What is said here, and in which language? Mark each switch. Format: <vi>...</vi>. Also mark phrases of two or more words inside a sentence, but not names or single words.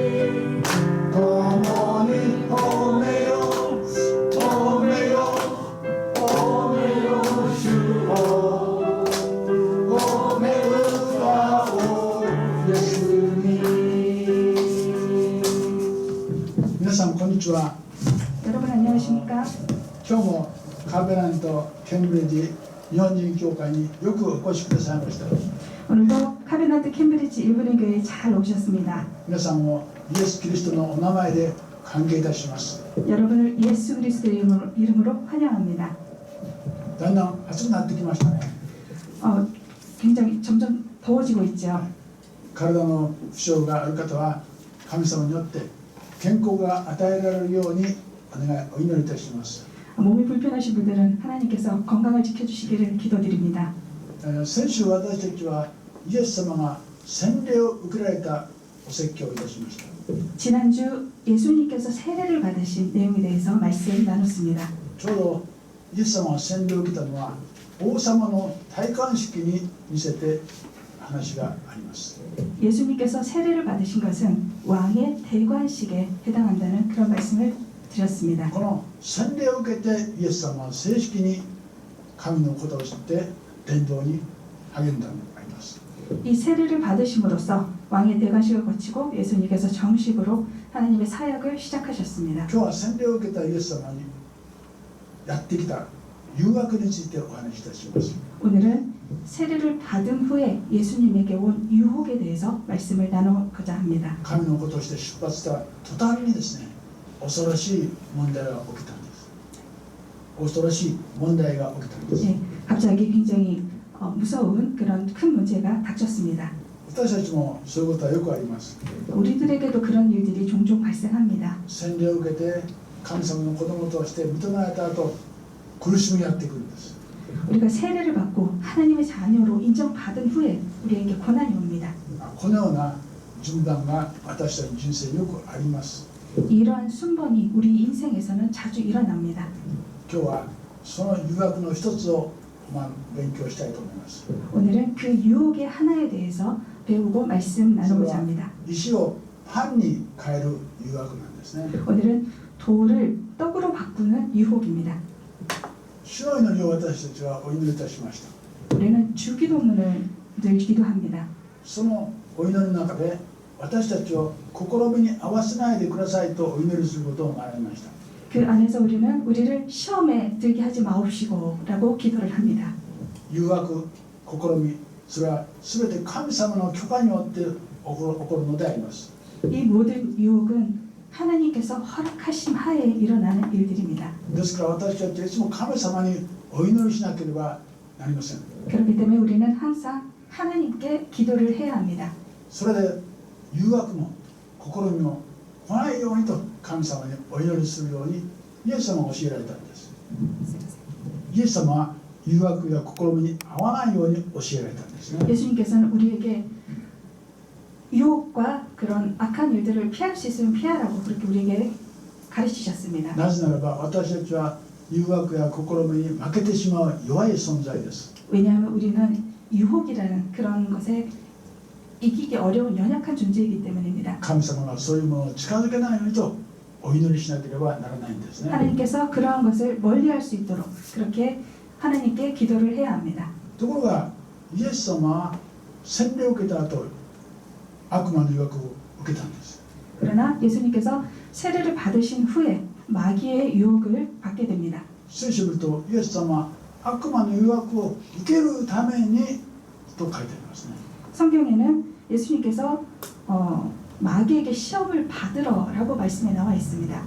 <ja>共に褒めよ褒めよ褒めよ主を褒め歌をイエスに皆さんこんにちは。</ja> <ko>여러분 안녕하십니까?</ko> <ja>今日もカベラントケンブリッジ日本人協会によくお越しくださいました。</ja> <ko>오늘도 카베나트 캠브리지 일본인 교회에 잘 오셨습니다.</ko> <ja>皆さんをイエス・キリストのお名前で歓迎いたします。</ja> <ko>여러분을 예수 그리스도의 이름으로 환영합니다.</ko> <ja>だんだん暑くなってきましたね。</ja> <ko>굉장히 점점 더워지고 있죠.</ko> <ja>体の負傷がある方は神様によって健康が与えられるようにお祈りいたします。</ja> <ko>몸이 불편하신 분들은 하나님께서 건강을 지켜주시기를 기도드립니다.</ko> <ja>先週私たちはイエス様が洗礼を受けられたお説教をいたしました。</ja> <ko>지난주 예수님께서 세례를 받으신 내용에 대해서 말씀 나눴습니다.</ko> <ja>ちょうどイエス様が洗礼を受けたのは王様の戴冠式に似せて話があります。</ja> <ko>예수님께서 세례를 받으신 것은 왕의 대관식에 해당한다는 그런 말씀을 드렸습니다.</ko> <ja>この洗礼を受けてイエス様は正式に神のことを知って伝道に励んだのがあります。</ja> <ko>이 세례를 받으심으로써 왕의 대관식을 거치고 예수님께서 정식으로 하나님의 사역을 시작하셨습니다.</ko> <ja>今日は洗礼を受けたイエス様にやってきた誘惑についてお話しいたします。</ja> <ko>오늘은 세례를 받은 후에 예수님에게 온 유혹에 대해서 말씀을 나누고자 합니다.</ko> <ja>神のことをして出発した途端にですね、恐ろしい問題が起きたんです。恐ろしい問題が起きたんです。</ja> <ko>네, 갑자기 굉장히 무서운 그런 큰 문제가 닥쳤습니다.</ko> <ja>私たちもそういうことはよくあります。</ja> <ko>우리들에게도 그런 일들이 종종 발생합니다.</ko> <ja>洗礼を受けて神様の子供として認められた後、苦しみがやってくるんです。</ja> <ko>우리가 세례를 받고 하나님의 자녀로 인정받은 후에 우리에게 고난이 옵니다.</ko> <ja>このような順番が私たちの人生によくあります。</ja> <ko>이러한 순번이 우리 인생에서는 자주 일어납니다.</ko> <ja>今日はその誘惑の一つを勉強したいと思います。</ja> <ko>오늘은 그 유혹의 하나에 대해서 배우고 말씀 나누고자 합니다.</ko> <ja>石をパンに変える誘惑なんですね。</ja> <ko>오늘은 돌을 떡으로 바꾸는 유혹입니다.</ko> <ja>主の祈りを私たちはお祈りいたしました。</ja> <ko>우리는 주기도문을 늘 기도합니다.</ko> <ja>そのお祈りの中で私たちを試みに合わせないでくださいとお祈りすることがありました。</ja> <ko>그 안에서 우리를 시험에 들게 하지 마옵시고라고 기도를 합니다.</ko> <ja>誘惑、試み、それは全て神様の許可によって起こるのであります。</ja> <ko>이 모든 유혹은 하나님께서 허락하심 하에 일어나는 일들입니다.</ko> <ja>ですから私たちはいつも神様にお祈りしなければなりません。</ja> <ko>그렇기 때문에 우리는 항상 하나님께 기도를 해야 합니다.</ko> <ja>それで誘惑も試みも来ないようにと神様にお祈りするようにイエス様が教えられたんです。イエス様は誘惑や試みに合わないように教えられたんですね。</ja> <ko>예수님께서는 우리에게 유혹과 그런 악한 일들을 피할 수 있으면 피하라고 그렇게 우리에게 가르치셨습니다.</ko> <ja>なぜならば私たちは誘惑や試みに負けてしまう弱い存在です。</ja> <ko>왜냐하면 우리는 유혹이라는 그런 것에 이기기 어려운 연약한 존재이기 때문입니다.</ko> <ja>神様がそういうものを近づけないようにとお祈りしなければならないんですね。</ja> <ko>하나님께서 그러한 것을 멀리할 수 있도록 그렇게 하나님께 기도를 해야 합니다.</ko> <ja>ところがイエス様は洗礼を受けた後悪魔の誘惑を受けたんです。</ja> <ko>그러나 예수님께서 세례를 받으신 후에 마귀의 유혹을 받게 됩니다.</ko> <ja>聖書を見るとイエス様は悪魔の誘惑を受けるためにと書いてありますね。</ja> <ko>성경에는 예수님께서 마귀에게 시험을 받으러라고 말씀에 나와 있습니다.</ko>